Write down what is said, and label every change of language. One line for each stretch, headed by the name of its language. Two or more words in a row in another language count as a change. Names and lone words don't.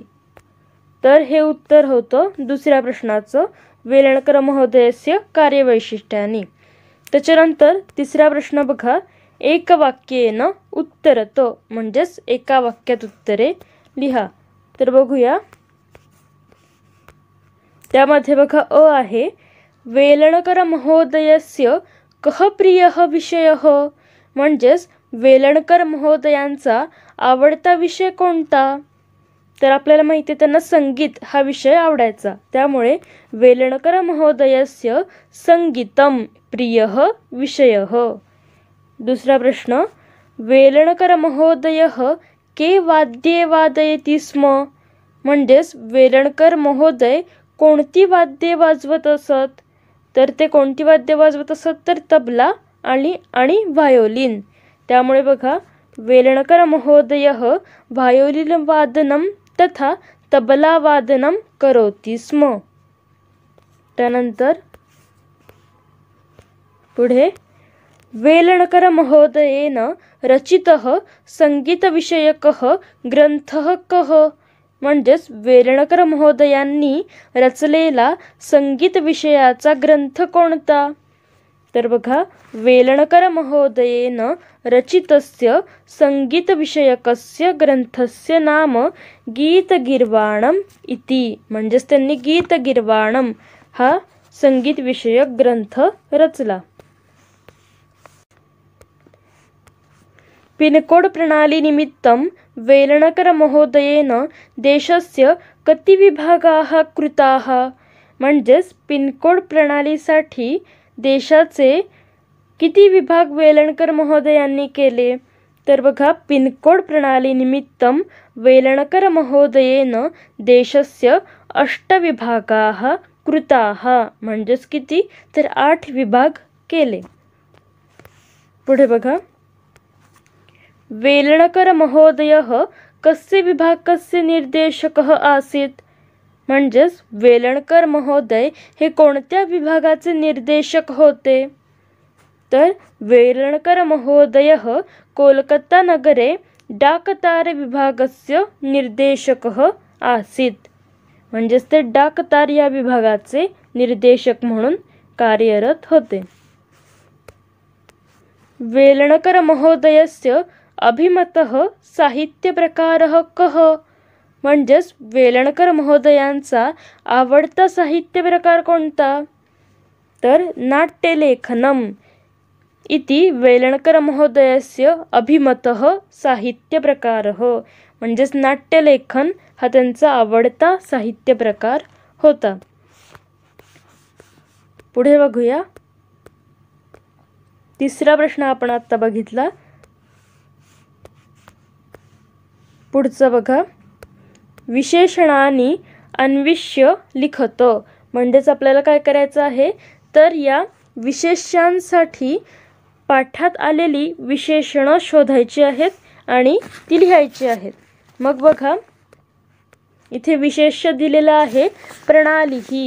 Marathi: तर हे उत्तर होतं दुसऱ्या प्रश्नाचं, वेलणकर
Sanskrit: महोदयस्य कार्यवैशिष्ट्यानी.
Marathi: त्याच्यानंतर तिसरा प्रश्न बघा,
Sanskrit: एकवाक्येन उत्तरत
Marathi: म्हणजेच एका वाक्यात उत्तरे लिहा. तर बघूया, त्यामध्ये बघा अ आहे,
Sanskrit: वेलणकर महोदयस्य कः प्रियः विषयः
Marathi: म्हणजेच वेलणकर महोदयांचा आवडता विषय कोणता? तर आपल्याला माहिती आहे त्यांना संगीत हा विषय आवडायचा, त्यामुळे
Sanskrit: वेलणकर महोदयस्य संगीतम प्रियः विषयः.
Marathi: दुसरा प्रश्न,
Sanskrit: वेलणकर महोदयः के वाद्ये वादयति स्म?
Marathi: म्हणजेच वेलणकर महोदय कोणती वाद्ये वाजवत असत? तर ते कोणती वाद्य वाजवत असत? तर तबला आणि व्हायोलिन. त्यामुळे बघा,
Sanskrit: वेलणकर महोदयः व्हायोलिन वादनं तथा तबला वादनं करोति स्म.
Marathi: त्यानंतर पुढे,
Sanskrit: वेलणकर महोदयेन रचितः संगीतविषयकः ग्रंथः कः?
Marathi: म्हणजेच वेलणकर महोदयांनी रचलेला संगीत विषयाचा ग्रंथ कोणता? तर बघा,
Sanskrit: वेलणकर महोदयेन रचितस्य संगीतविषयकस्य ग्रंथस्य नाम गीतगीर्वाणम् इति.
Marathi: म्हणजेच त्यांनी गीतगीर्वाणम् हा संगीतविषयक ग्रंथ रचला.
Sanskrit: पिनकोड प्रणालीनिमित्तं वेलणकर महोदयेन देशस्य कति विभागाः कृताः?
Marathi: म्हणजेच पिनकोड प्रणालीसाठी देशाचे किती विभाग वेलणकर महोदयांनी केले? तर बघा,
Sanskrit: पिनकोड प्रणालीनिमित्तं वेलणकर महोदयेन देशस्य 8 विभागाः कृताः.
Marathi: म्हणजेच किती? तर 8 विभाग केले. पुढे बघा,
Sanskrit: वेलणकर महोदयः कस्य विभागस्य निर्देशकः आसीत्?
Marathi: म्हणजेच वेलणकर महोदय हे कोणत्या विभागाचे निर्देशक होते?
Sanskrit: तर वेलणकर महोदयः कोलकाता नगरे डाकतार विभागस्य निर्देशकः आसीत्.
Marathi: म्हणजेच ते डाकतार या विभागाचे निर्देशक म्हणून कार्यरत होते.
Sanskrit: वेलणकर महोदयस्य अभिमतः साहित्यप्रकारः कः?
Marathi: म्हणजेच वेलणकर महोदयांचा आवडता साहित्य प्रकार कोणता?
Sanskrit: तर नाट्यलेखनम् इति वेलणकर महोदयस्य अभिमतः साहित्यप्रकारः.
Marathi: म्हणजेच नाट्यलेखन हा त्यांचा आवडता साहित्य प्रकार होता. पुढे बघूया, तिसरा प्रश्न आपण आता बघितला. पुढचं बघा,
Sanskrit: विशेषणानी अन्विष्य लिखत.
Marathi: म्हणजेच आपल्याला काय करायचं आहे? तर या विशेषांसाठी पाठात आलेली विशेषणं शोधायची आहेत आणि ती लिहायची आहेत. मग बघा, इथे विशेष दिलेलं आहे प्रणाली.